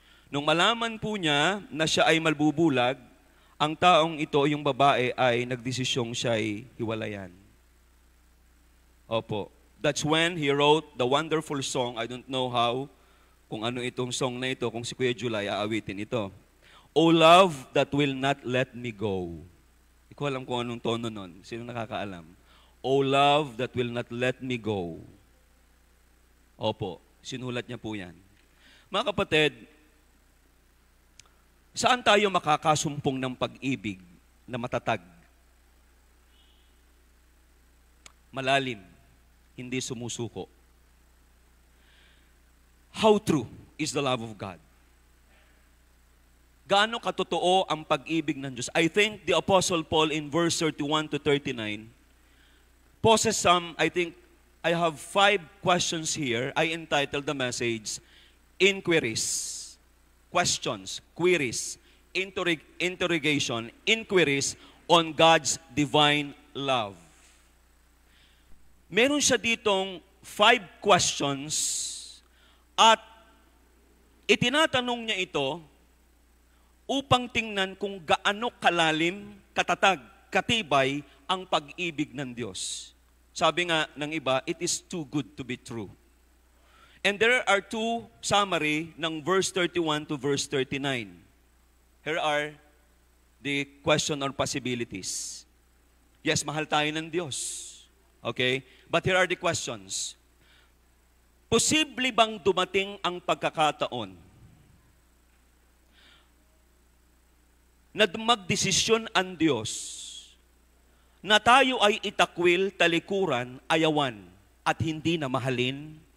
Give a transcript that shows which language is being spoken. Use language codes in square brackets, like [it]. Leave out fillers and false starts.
[tl] Nung malaman po niya na siya ay malbubulag, ang taong ito, yung babae, ay nagdesisyong siya ay hiwalayan. Opo. [en] That's when he wrote the wonderful song. I don't know how, [tl] kung ano itong song na ito, kung si Kuya July aawitin ito. [en] O love that will not let me go. [tl] Hindi ko alam kung anong tono nun. Sino nakakaalam? [en] O love that will not let me go. [tl] Opo, sinulat niya po yan. Mga kapatid, saan tayo makakasumpong ng pag-ibig na matatag? Malalim, hindi sumusuko. [en] How true is the love of God? [tl] Gaano katotoo ang pag-ibig ng Diyos? [en] I think the Apostle Paul in verse 31 to 39 poses some, I think, I have 5 questions here. I entitled the message, Inquiries. Questions, queries, interrogation, inquiries on God's divine love. [tl] Meron siya ditong 5 questions at itinatanong niya ito upang tingnan kung gaano kalalim, katatag, katibay ang pag-ibig ng Diyos. Sabi nga ng iba, [en] it is too good to be true. And there are 2 summary ng verse 31 to verse 39. Here are the question or possibilities. Yes, [tl] mahal tayo ng Diyos. [en] Okay? But here are the questions. [tl] Posible bang dumating ang pagkakataon na magdesisyon ang Diyos na tayo ay itakwil, talikuran, ayawan, at hindi na mahalin?